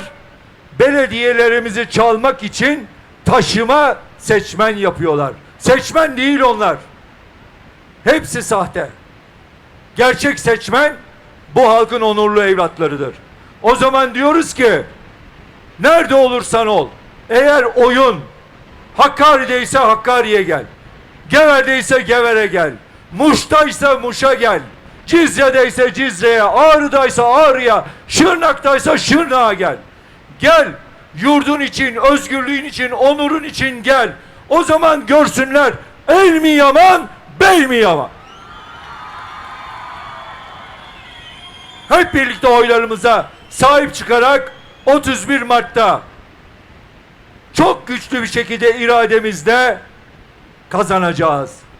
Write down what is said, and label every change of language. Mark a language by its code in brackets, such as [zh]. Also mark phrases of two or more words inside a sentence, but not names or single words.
[tr] Belediyelerimizi çalmak için taşıma seçmen yapıyorlar. Seçmen değil onlar. Hepsi sahte. Gerçek seçmen bu halkın onurlu evlatlarıdır. O zaman diyoruz ki nerede olursan ol, eğer oyun Hakkari'deyse Hakkari'ye gel, Gever'deyse Gever'e gel, Muş'taysa Muş'a gel, Cizre'deyse Cizre'ye, Ağrı'daysa Ağrı'ya, Şırnak'taysa Şırnak'a gel. Gel, yurdun için, özgürlüğün için, onurun için gel. O zaman görsünler el mi yaman, bey mi yaman. Hep birlikte oylarımıza sahip çıkarak 31 Mart'ta çok güçlü bir şekilde irademizle kazanacağız.